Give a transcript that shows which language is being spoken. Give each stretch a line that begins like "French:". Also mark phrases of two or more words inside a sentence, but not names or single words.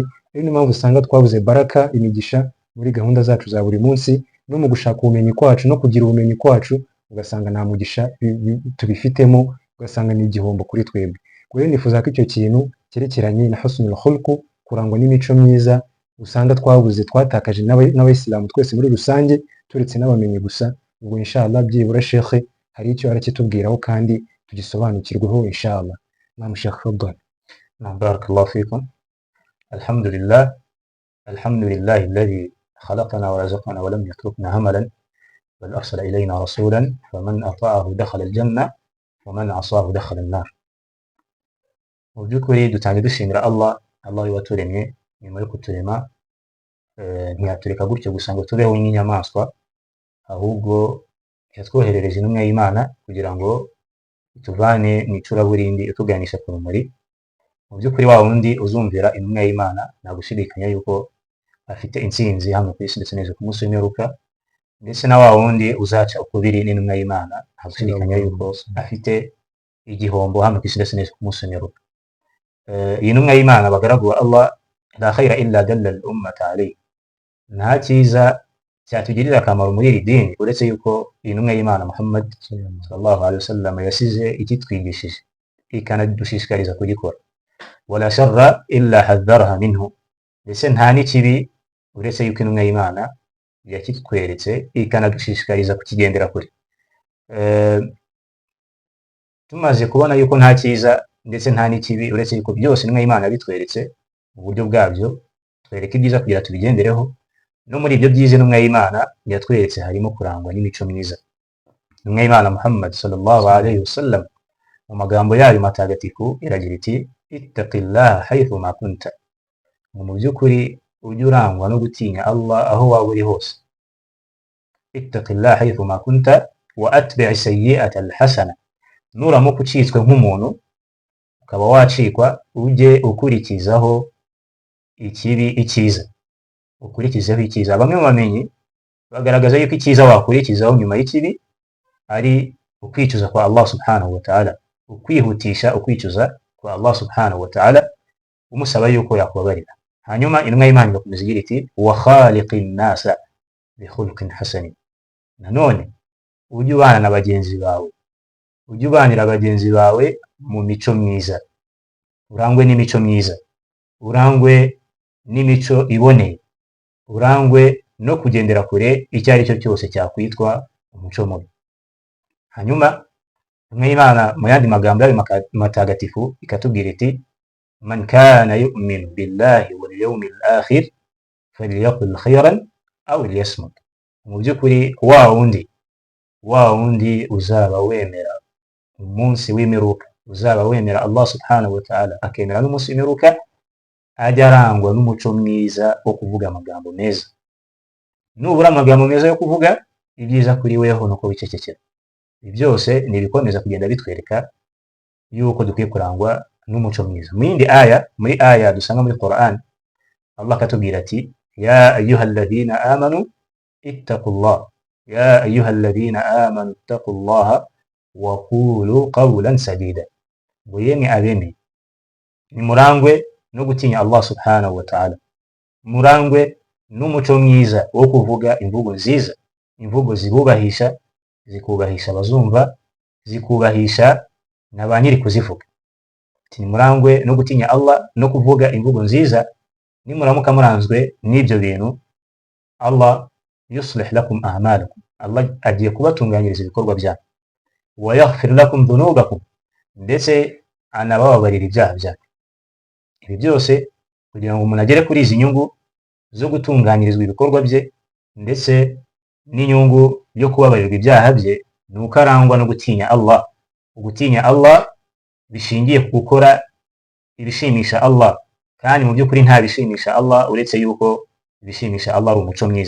Kinyarwanda: Ari niyo mpamvu usanga twabuze baraka, imigisha muri gahunda zacu za buri munsi no mu gushaka ubumenyi kwacu no kugira ubumenyi kwacu, ugasanga nta mugisha tubifitemo, ugasanga ni igihombo kuri twebwe. Rero nifuza ko icyo kintu cyerekeranye na
Arabic: حسن الخلق,
Kinyarwanda: kurangwa n'imico myiza, usanga twabuze twatakaje n'abayisilamu twese muri rusange turetse n'abamenyi gusa. Ubwo inshallah byibura Sheikh hari icyo arakitubwiraho kandi tugisobanukirweho inshallah.
Arabic: نعم شيخ، تفضل. بارك الله فيكم. الحمد لله الذي خلقنا ورزقنا ولم يتركنا هملا بل أرسل إلينا رسولا فمن أطاعه دخل الجنة ومن عصاه دخل النار.
Kinyarwanda: Mu by'ukuri dutangiye dushimira Allah waturemye nyuma yo kuturema, ntiyatureka gutyo gusa ngo tubeho nk'inyamaswa, ahubwo yatwoherereje intumwa y'Imana kugira ngo ituvane mu icuraburindi ituganisha ku rumuri. Mu by'ukuri wa wundi uzumvira intumwa y'Imana nta gushidikanya yuko afite intsinzi hano ku isi ndetse neza ku munsi w'imperuka, ndetse na wa wundi uzaca ukubiri n'intumwa y'Imana nta gushidikanya yuko afite igihombo hano ku isi ndetse neza ku munsi w'imperuka. Iyi ntumwa y'Imana abagaragu ba Allah,
Arabic: لا خير إلا دل الأمة عليه,
Kinyarwanda: nta cyiza cyatugirira akamaro muri iri dini uretse yuko iyi ntumwa y'Imana Muhammad
Arabic: صلى الله عليه وسلم
Kinyarwanda: yasize ikitwigishije ikanadushishikariza kugikora.
Arabic: ولا شرا إلا حذرها منه,
Kinyarwanda: ndetse nta n'ikibi uretse yuko intumwa y'Imana yakitweretse ikanadushishikariza kukigendera kure. Tumaze kubona yuko nta cyiza ndetse nta n'ikibi uretse yuko byose intumwa y'Imana yabitweretse mu buryo bwabyo, twereka ibyiza kugira tubigendereho. No muri ibyo byiza intumwa y'Imana yatweretse harimo kurangwa n'imico myiza. Intumwa y'Imana Muhammad
Arabic: صلى الله عليه وسلم
Kinyarwanda: mu magambo yayo matagatifu iragira iti
Arabic: اتق الله حيث ما كنت,
Kinyarwanda: mu by'ukuri ujye urangwa no gutinya Allah aho waba uri hose.
Arabic: اتق الله حيث ما كنت وأتبع السيئة الحسنة,
Kinyarwanda: nuramuka ucitswe nk'umuntu ukaba wacikwa, ujye ukurikizaho ikibi icyiza, ukurikizaho icyiza. Bamwe mu bamenyi bagaragaza yuko icyiza wakurikizaho nyuma y'ikibi ari ukwicuza kwa Allah
Arabic: سبحانه وتعالى,
Kinyarwanda: ukwihutisha ukwicuza kwa Allah
Arabic: سبحانه وتعالى
Kinyarwanda: umusaba yuko yakubabarira. hanyuma intumwa y'Imana igakomeza igira iti
Arabic: وخالق الناس بخلق حسن,
Kinyarwanda: nanone ujye ubana na bagenzi bawe, ujye ubanira bagenzi bawe mu mico myiza, urangwe n'imico myiza, urangwe n'imico iboneye, urangwe no kugendera kure icyo ari cyo cyose cyakwitwa umuco mubi. Hanyuma intumwa y'Imana mu yandi magambo yayo matagatifu ikatubwira iti
Arabic: من كان يؤمن بالله واليوم الآخر فليقل خيرا أو ليصمت.
Kinyarwanda: Mu by'ukuri wa wundi uzaba wemera umunsi w'imperuka, uzaba wemera Allah
Arabic: سبحانه وتعالى
Kinyarwanda: akemera n'umunsi w'imperuka, ajya arangwa n'umuco mwiza wo kuvuga amagambo meza. Nubura amagambo meza yo kuvuga, ibyiza kuri weho nuko wicecekera. Ibi byose ni ibikomeza kugenda bitwereka yuko dukwiye kurangwa n'umuco mwiza. Muri aya dusanga muri Qur'an, Allah akatubwira ati
Arabic: يا أيها الذين آمنوا اتقوا الله، يا أيها الذين آمنوا اتقوا الله وقولوا قولا سديدا.
Kinyarwanda: Ngo yemwe abemeye nimurangwe no gutinya Allah
Arabic: سبحانه وتعالى,
Kinyarwanda: murangwe n'umuco mwiza wo kuvuga imvugo nziza, imvugo zibubahisha, zikubahisha abazumva, zikubahisha na ba nyiri kuzivuga. Nimurangwe no gutinya Allah no kuvuga imvugo nziza, nimuramuka muranzwe n'ibyo bintu,
Arabic: الله يصلح لكم أعمالكم,
Kinyarwanda: Allah agiye kubatunganyiriza ibikorwa byanyu,
Arabic: ويغفر لكم ذنوبكم,
Kinyarwanda: ndetse anabababarira ibyaha byanyu. Ibi byose kugira ngo umuntu agere kuri izi nyungu zo gutunganyirizwa ibikorwa bye ndetse n'inyungu yo kubabarirwa ibyaha bye, ni uko arangwa no gutinya Allah. Ugutinya Allah bishingiye ku gukora ibishimisha Allah, kandi mu by'ukuri nta bishimisha Allah uretse yuko ibishimisha Allah ari umuco mwiza.